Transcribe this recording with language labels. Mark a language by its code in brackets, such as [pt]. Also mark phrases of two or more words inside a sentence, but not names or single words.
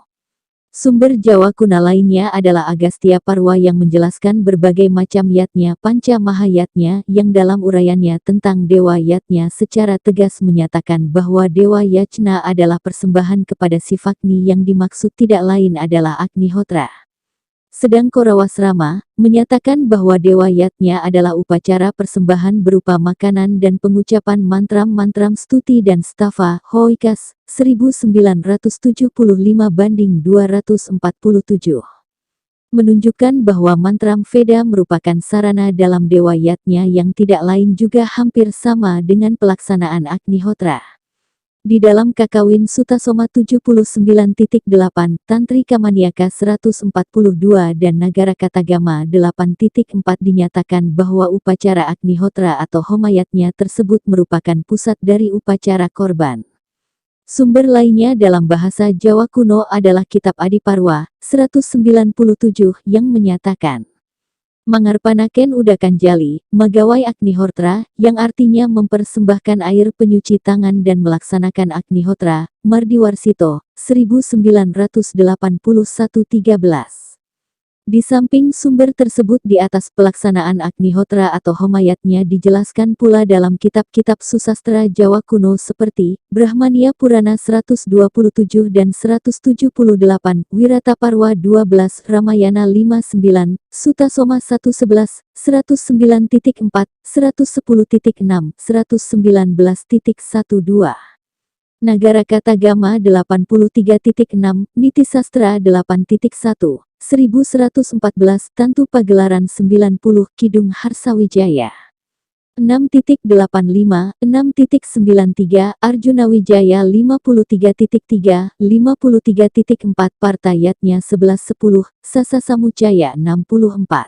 [id] Sumber Jawa kuna lainnya adalah Agastya Parwa yang menjelaskan berbagai macam yatnya Panca Mahayatnya yang dalam uraiannya tentang Dewa Yatnya secara tegas menyatakan bahwa Dewa Yachna adalah persembahan kepada Sivakni yang dimaksud tidak lain adalah Agnihotra. Sedang Korawasrama menyatakan bahwa Dewa Yatnya adalah upacara persembahan berupa makanan dan pengucapan mantram-mantram stuti dan stava, Hoikas, 1975 banding 247. Menunjukkan bahwa mantram Veda merupakan sarana dalam Dewa Yatnya yang tidak lain juga hampir sama dengan pelaksanaan Agnihotra. Di dalam Kakawin Sutasoma 79.8, Tantri Kamaniaka 142 dan Nagara Katagama 8.4 dinyatakan bahwa upacara Agnihotra atau Homayatnya tersebut merupakan pusat dari upacara korban. Sumber lainnya dalam bahasa Jawa kuno adalah Kitab Adiparwa 197 yang menyatakan [kaw] Mangarpanaken udakan jali, magawai Agnihotra, [id] yang artinya mempersembahkan air penyuci tangan dan melaksanakan Agnihotra, Mardiwarsito, 1981-13. Di samping sumber tersebut di atas, pelaksanaan Agnihotra atau Homayatnya dijelaskan pula dalam kitab-kitab susastra Jawa kuno seperti Brahmania Purana 127 dan 178, Wirataparwa 12, Ramayana 59, Sutta Soma 111, 109.4, 110.6, 119.12. Nagara Katagama 83.6, Niti Sastra 8.1, 1114, Tantu Pagelaran 90, Kidung Harsawijaya 6.85, 6.93, Arjuna Wijaya 53.3, 53.4, Partayatnya 1110, Sasa Samucaya 64.